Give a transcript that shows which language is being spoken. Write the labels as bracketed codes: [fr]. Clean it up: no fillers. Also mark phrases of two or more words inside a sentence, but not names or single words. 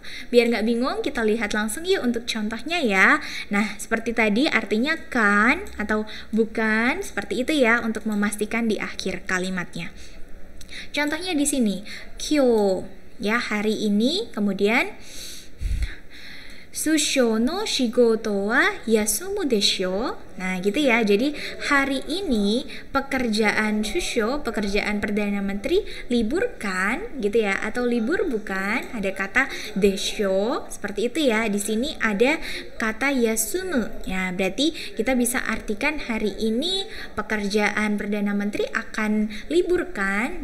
[id] Biar nggak bingung, kita lihat langsung yuk untuk contohnya ya. Nah, seperti tadi artinya kan atau bukan seperti itu ya untuk memastikan di akhir kalimatnya. Contohnya di sini, kyo ya, hari ini, kemudian [ja] 首相の仕事は休むでしょ. [id] Nah, gitu ya. Jadi hari ini pekerjaan susho, pekerjaan Perdana Menteri libur kan, gitu ya, atau libur bukan? Ada kata desho seperti itu ya. Di sini ada kata yasumu. Ya, berarti kita bisa artikan hari ini pekerjaan Perdana Menteri akan libur kan?